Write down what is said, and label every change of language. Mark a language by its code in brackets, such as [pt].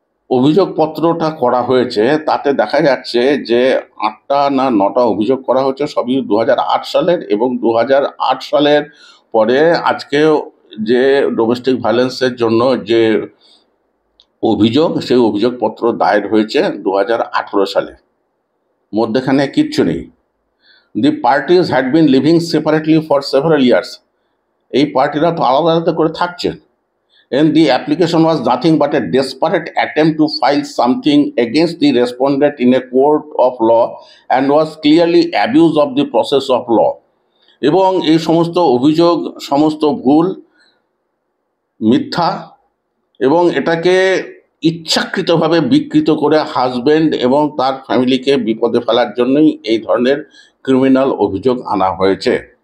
[bn] অভিযোগপত্রটা করা হয়েছে তাতে দেখা যাচ্ছে যে 8টা না 9টা অভিযোগ করা হয়েছে, সবই 2008 সালের, এবং 2008 সালের পরে আজকেও যে ডোমেস্টিক ভায়োলেন্সের জন্য যে অভিযোগ, সেই অভিযোগপত্র দায়ের হয়েছে 2018 সালে, মধ্যেখানে কিচ্ছু নেই। [en] the parties had been living separately for several years, [bn] এই পার্টিরা তো আলাদা আলাদা করে থাকছেন। [en] And the application was nothing but a desperate attempt to file something against the respondent in a court of law and was clearly abuse of the process of law. [bn] এবং এই সমস্ত অভিযোগ সমস্ত ভুল, মিথ্যা, এবং এটাকে ইচ্ছাকৃতভাবে বিকৃত করে হাজবেন্ড এবং তার ফ্যামিলিকে বিপদে ফেলার জন্যই এই ধরনের ক্রিমিনাল অভিযোগ আনা হয়েছে।